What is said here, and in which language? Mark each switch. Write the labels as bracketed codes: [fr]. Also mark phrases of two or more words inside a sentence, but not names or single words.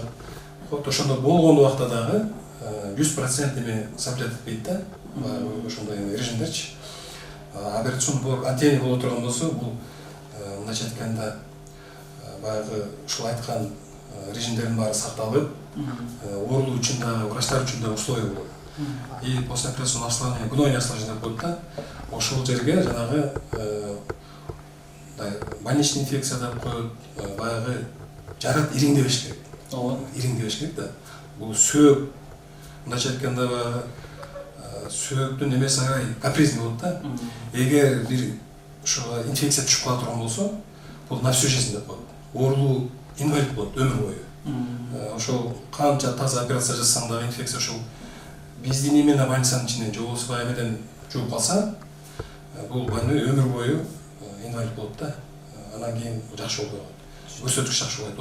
[ky] Вот ошондо болгон убакта дагы 100% эме соблюдать этпейт да, ошондой режимдерчи. Операцион отдельный боло турган болсо, бул мындайча айтканда баягы ушул айткан режимдердин баары сакталып, оорулуу үчүн да, врачтар үчүн да условия болот. [ru] И после операционного осложнения, гнойное осложнение [ky] болот да, ошол жерге жанагы [ru] больничный инфекция [ky] деп коет, баягы жарат ириңдебеш керек. Ириңдебеш керек да. Бул сөөк, мындайча айтканда баягы сөөктүн эмеси аябай капризный болот да. Эгер бир ошого инфекция түшүп кала турган болсо, бул [ru] на всю жизнь [ky] деп коет. Оорулуу инвалид болот өмүр бою. Ошол канча таза операция жасасаң дагы инфекция ошол биздин именно больницанын ичинен же болбосо баягы эмеден жугуп калса, бул больной өмүр бою инвалид болот да. Анан кийин жакшы болот. Көрсөткүч жакшы болот.